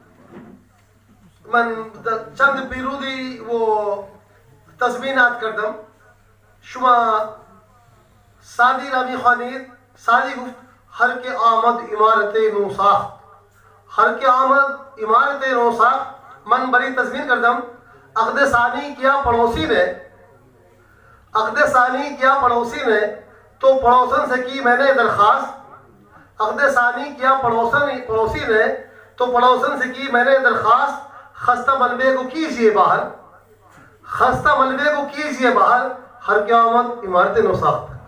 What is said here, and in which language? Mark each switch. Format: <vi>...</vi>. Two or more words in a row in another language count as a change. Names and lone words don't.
<fa>من چند بیرودی و تضمینات کردم. شما سعدی را میخوانید. سعدی گفت هر که آمد عمارت نو ساخت، هر که آمد عمارت نو ساخت. من بڑی تضمین کردم.</fa> <ur>عقد ثانی کیا پڑوسی نے، عقد ثانی کیا پڑوسی نے تو پڑوسن سے کی میں نے درخواست. عقد ثانی کیا پڑوسی نے تو پڑوسن سے کی میں نے درخواست. خستہ ملبے کو کیجئے باہر، خستہ ملبے کو کیجئے باہر،</ur> <fa>ہر کیا آمد عمارت نو ساخت.</fa>